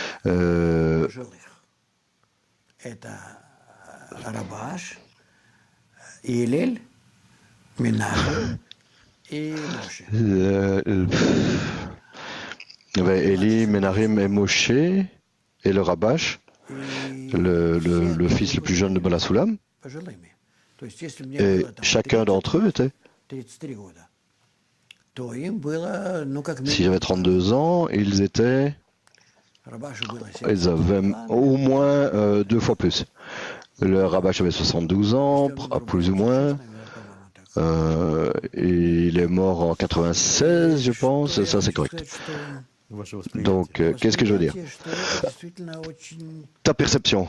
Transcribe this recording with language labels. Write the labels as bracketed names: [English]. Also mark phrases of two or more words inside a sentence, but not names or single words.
[Russian] Это Рабаш, Илель, Минахим и Моше. [French] Il y avait Élie, Ménarim et Moshe et le Rabash, le fils le plus jeune de Balasoulam. [Russian] Пожилыми. То есть, если мне [French] Et [Russian] было там [French] chacun d'entre eux était, [Russian] 33 года, то им было, ну, как [French] s'ils avaient [Russian] минимум, [French] 32 ans, [Russian] Рабашу было [French] ils avaient au moins 2 fois plus. Le Rabash avait 72 ans, plus ou moins. Et il est mort en 96, je pense, ça c'est correct. Donc, qu'est-ce que je veux dire? Ta perception.